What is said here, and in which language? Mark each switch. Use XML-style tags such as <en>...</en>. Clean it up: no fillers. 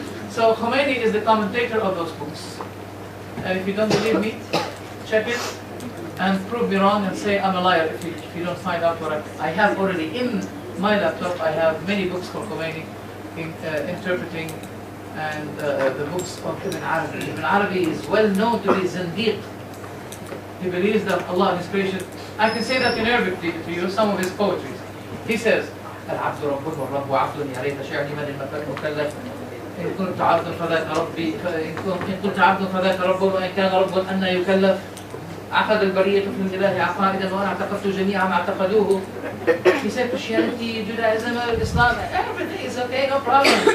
<en>So Khomeini is the commentator of those books. And if you don't believe me, check it and prove me wrong and say I'm a liar if you don't find out what I have already in my laptop. I have many books for Khomeini interpreting and the books of Ibn Arabi. Ibn Arabi is well known to be Zindiq. He believes that Allah and His creation. I can say that in Arabic to you, some of his poetry. He says,</en> <ar>العبد ربه والرب عبد يا ريت شعري من المكلف إن كنت عبدا فذاك ربي إن كنت عبدا فذاك ربه وإن كان ربا أن يكلف عقد البرية في الإله عقائدا وأنا اعتقدت جميع ما اعتقدوه.</ar> <en>He said Christianity, Judaism, Islam, everything is okay, no problem.</en>